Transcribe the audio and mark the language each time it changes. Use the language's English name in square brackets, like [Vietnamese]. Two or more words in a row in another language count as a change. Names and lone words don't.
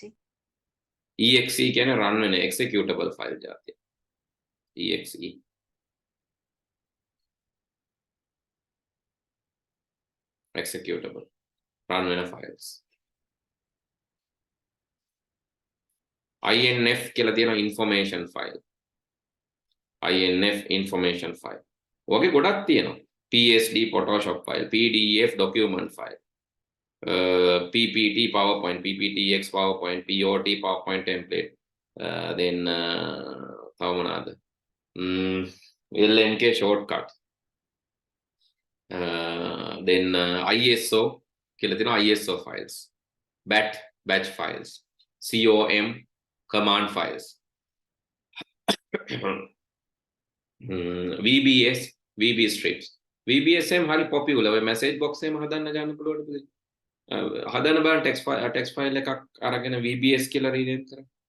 [Sinhala] exe කියන්නේ run වෙන [English] executable file [Sinhala] જાතියක්. [English] exe. executable. [Sinhala] run වෙන files. INF කියලා තියෙනවා [English] information file. INF information file. [Sinhala] ඔගේ ගොඩක් තියෙනවා. [English] PSD Photoshop file, PDF document file, PPT PowerPoint, PPTX PowerPoint, POT PowerPoint template, then [Sinhala] තව මොනවාද? [English] LNK shortcut, then ISO [Sinhala] කියලා තියෙනවා [English] ISO files, batch files, COM command files, VBS VB strips. [Sinhala] VBS එම් හරි පොපියුලර්. ඔය [English] message box [Sinhala] එකම හදන්න ගන්න පුළුවන් පුතේ. හදන්න බලන්න [English] text file [Sinhala] එකක් අරගෙන VBS කියලා රීනේම් කරන්න.